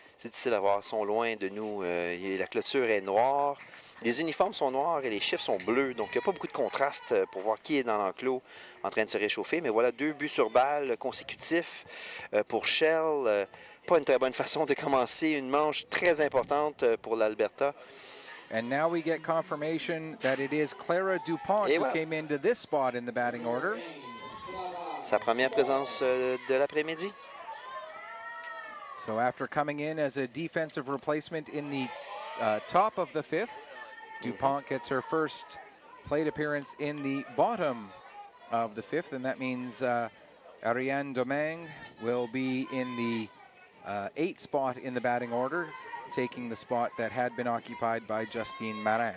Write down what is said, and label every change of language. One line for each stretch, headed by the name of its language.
French: C'est difficile à voir, ils sont loin de nous. La clôture est noire. Les uniformes sont noirs et les chiffres sont bleus. Donc, il n'y a pas beaucoup de contraste pour voir qui est dans l'enclos en train de se réchauffer. Mais voilà, 2 buts sur balle consécutifs pour Shell. Pas une très bonne façon de commencer une manche très importante pour l'Alberta.
English: And now we get confirmation that it is Clara Dupont who came into this spot in the batting order.
French: Sa première présence de l'après-midi.
English: So after coming in as a defensive replacement in the top of the 5th, DuPont gets her first plate appearance in the bottom of the 5th, and that means Ariane Domingue will be in the 8th spot in the batting order, taking the spot that had been occupied by Justine Marin.